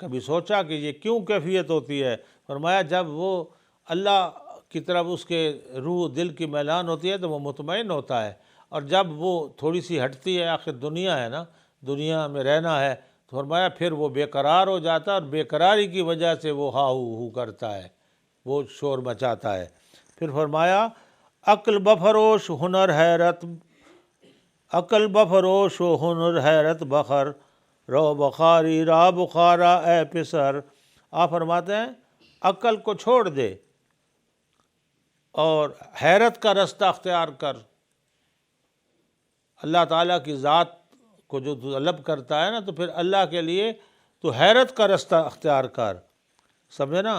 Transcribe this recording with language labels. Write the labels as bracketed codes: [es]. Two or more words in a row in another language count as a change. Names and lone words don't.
[ur] کبھی سوچا کہ یہ کیوں کیفیت ہوتی ہے؟ فرمایا جب وہ اللہ کی طرف اس کے روح دل کی میلان ہوتی ہے تو وہ مطمئن ہوتا ہے، اور جب وہ تھوڑی سی ہٹتی ہے، آخر دنیا ہے نا، دنیا میں رہنا ہے، تو فرمایا پھر وہ بے قرار ہو جاتا ہے، اور بے قراری کی وجہ سے وہ ہا ہو کرتا ہے، وہ شور مچاتا ہے۔ [fa] پھر فرمایا عقل بفروش ہنر حیرت، عقل بفروش و ہنر حیرت بخر، رو بخاری را بخارا اے پسر۔ [ur] آپ فرماتے ہیں عقل کو چھوڑ دے اور حیرت کا رستہ اختیار کر۔ اللہ تعالیٰ کی ذات کو جو طلب کرتا ہے نا تو پھر اللہ کے لیے تو حیرت کا رستہ اختیار کر، سمجھے نا۔